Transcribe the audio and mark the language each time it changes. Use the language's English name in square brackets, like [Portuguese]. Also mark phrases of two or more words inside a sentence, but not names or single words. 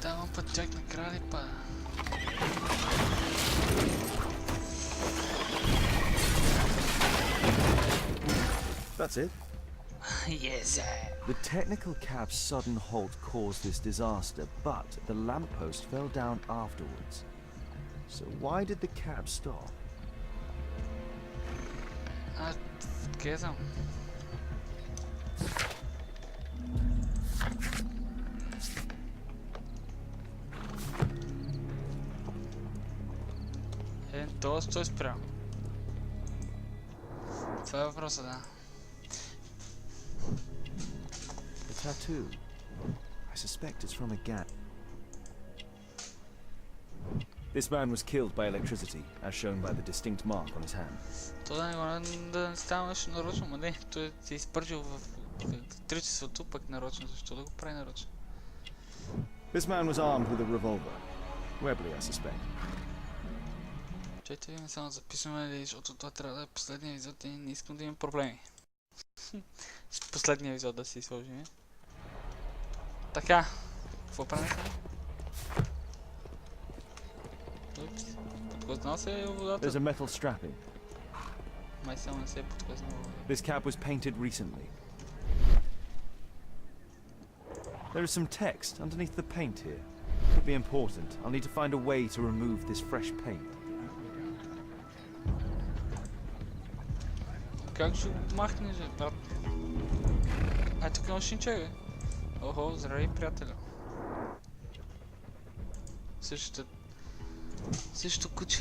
[Bulgarian] път чак накрая ли пада? [English] That's it. Yes. The technical cab's sudden halt caused this disaster, but the lamppost fell down afterwards. So why did the cab stop? [Bulgarian] Къде съм? Тоест той спря. Това е въпросът, да. [English] The tattoo. I suspect it's from a gang. This man was killed by electricity, as shown by the distinct mark on his hand. [Bulgarian] То да не става нещо нарочно, ма не. Той се изпържил в електричеството, пък нарочно. Защо да го прави нарочно? [English] This man was armed with a revolver. Webley, I suspect. [Bulgarian] Чайте ви само записваме, защото това трябва да е последния епизод и не искам да имам проблеми. С последния епизод да си сложим. Така, какво правим сега? Упс, подхлъзнал се водата. [English] There's a metal strapping. [Bulgarian] Май само не се е подхлъзнал. [English] This cab was painted recently. There is some text underneath the paint here. Could be important. I'll need to find a way to remove this fresh paint. [Bulgarian] Как ще го махнеш, брат? Ай, тук имаш шинче, бе. Охо, здравей, приятеля. Същото куче.